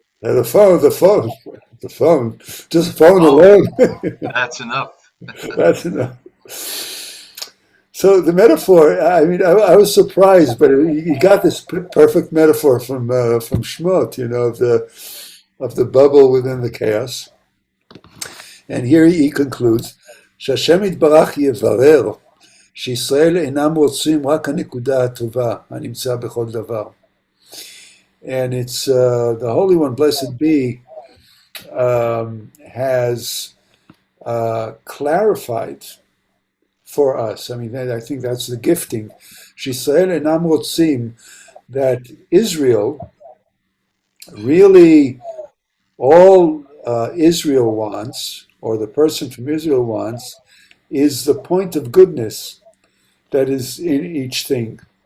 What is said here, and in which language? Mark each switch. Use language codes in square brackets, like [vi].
[en] and the phone, just phone Oh, alone. that's enough. That's enough. So the metaphor, I mean, I was surprised, but you got this perfect metaphor from Shmot, of the bubble within the chaos. And here he concludes, [he] שהשם יתברך יברר שישראל אינם רוצים רק הנקודה הטובה הנמצא בכל דבר. [en] And it's the Holy One, blessed be, has clarified for us. I mean, I think that's the gifting. [he] שישראל אינם רוצים, [en] that Israel really, all Israel wants, or the person from Israel wants, is the point of goodness that is in each thing.